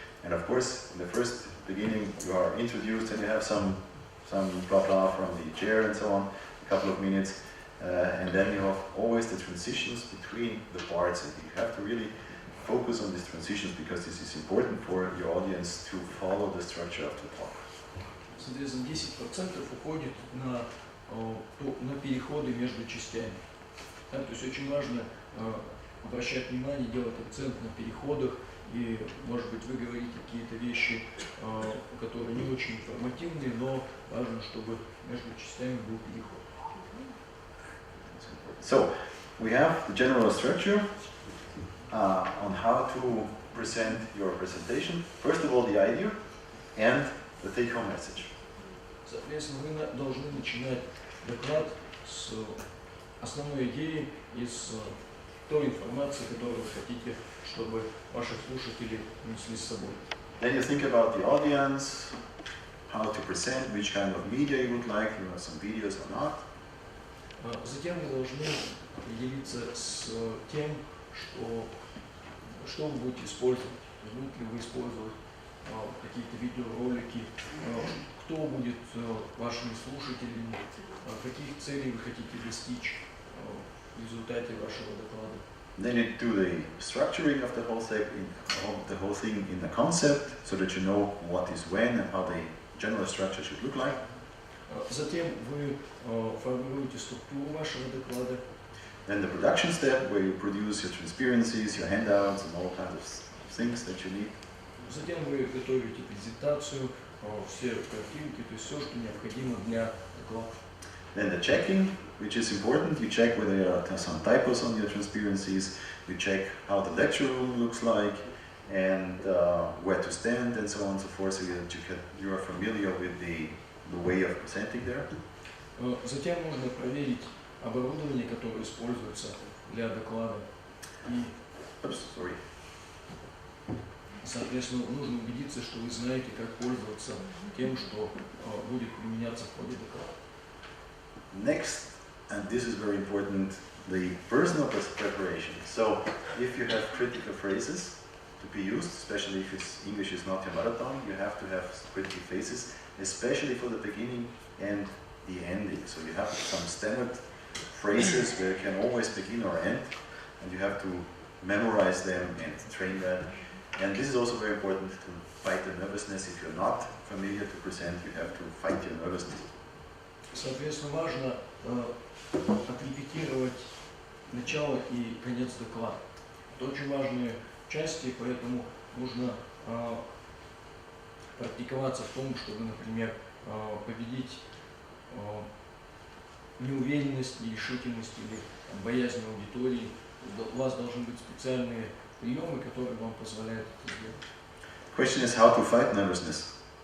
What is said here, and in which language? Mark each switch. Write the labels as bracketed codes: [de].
[en] And of course, in the first beginning, you are introduced and you have some blah blah from the chair and so on, a couple of minutes. And then you have always the transitions between the parts. And you have to really focus on these transitions because this is important for your audience to follow the structure of the talk. [ru] Соответственно, 10% уходит на переходы между частями. Да, то есть очень важно обращать внимание, делать акцент на переходах, и, может быть, вы говорите какие-то вещи, которые не очень информативные, но важно, чтобы между частями был переход. [en] So, we have the general structure on how to present your presentation. First of all, the idea and the take-home message. [ru] Соответственно, вы должны начинать доклад с основной идеи и с той информации, которую вы хотите, чтобы ваши слушатели несли с собой. [en] Then you think about the audience, how to present, which kind of media you would like, you have some videos or not. [ru] Затем вы должны определиться с тем, что вы будете использовать. Будете ли вы использовать какие-то видеоролики, кто будет вашими слушателями, каких целей вы хотите достичь в результате вашего доклада. [en] Then you do the structuring of the whole thing in the concept, so that you know what is when and how the general structure should look like. [ru] Затем вы формируете структуру вашего доклада. [en] Then the production step, where you produce your transparencies, your handouts, and all kinds of things that you need. [ru] Затем вы готовите презентацию, все картинки, то есть все, что необходимо для доклада. [en] Then the checking, which is important. You check whether there are some typos on your transparencies. You check how the lecture room looks like, and where to stand, and so on and so forth, so that you are familiar with the way of presenting there. [ru] Затем нужно проверить оборудование, которое используется для доклада. И, соответственно, нужно убедиться, что вы знаете, как пользоваться тем, что будет применяться в ходе доклада. [en] Next, and this is very important, the personal preparation. So, if you have critical phrases to be used, especially if English is not your mother tongue, you have to have critical phrases, especially for the beginning and the ending. So you have some standard phrases where you can always begin or end, and you have to memorize them and train that. And this is also very important to fight the nervousness. If you're not familiar to present, you have to fight your nervousness. [ru] Соответственно, важно отрепетировать начало и конец доклада. Это очень важные части, поэтому нужно практиковаться в том, чтобы, например, победить неуверенность, нерешительность или боязнь аудитории. У вас должны быть специальные приемы, которые вам позволяют это сделать. [en] Question is how to fight nervousness.